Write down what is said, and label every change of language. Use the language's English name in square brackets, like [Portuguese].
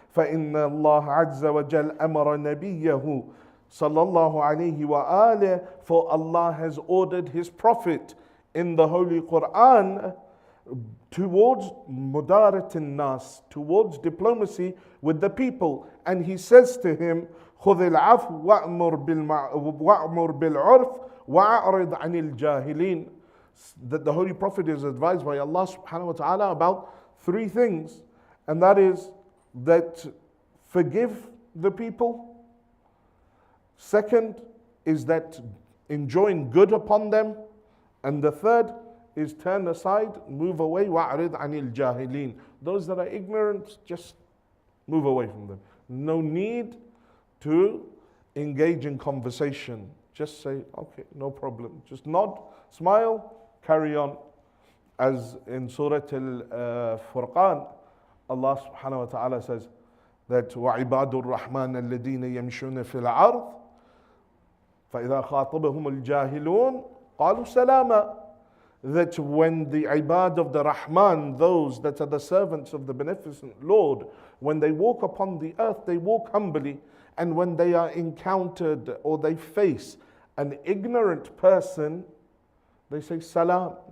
[Arabic] فإن الله عز وجل أمر نبيه صلى الله عليه وآله, [English] for Allah has ordered His Prophet in the Holy Quran towards mudarat nas, towards diplomacy with the people. And He says to him, [Arabic] خذ العفو وأمر بالعرف وأعرض عن الجاهلين. [English] That the Holy Prophet is advised by Allah subhanahu wa ta'ala about three things, and that is that forgive the people. Second is that enjoin good upon them. And the third is turn aside, move away. [Arabic] وَأَعْرِضْ عَنِ الْجَاهِلِينَ. [English] Those that are ignorant, just move away from them. No need to engage in conversation. Just say, okay, no problem. Just nod, smile, carry on. As in Surah Al-Furqan, Allah subhanahu wa ta'ala says that [Arabic] وَعِبَادُ الرَّحْمَنَ الَّذِينَ يَمْشُونَ فِي الْأَرْضِ فَإِذَا خَاطَبَهُمُ الْجَاهِلُونَ قَالُوا سَلَامًا. [English] That when the ibad of the Rahman, those that are the servants of the beneficent Lord, when they walk upon the earth, they walk humbly. And when they are encountered or they face an ignorant person, they say salam.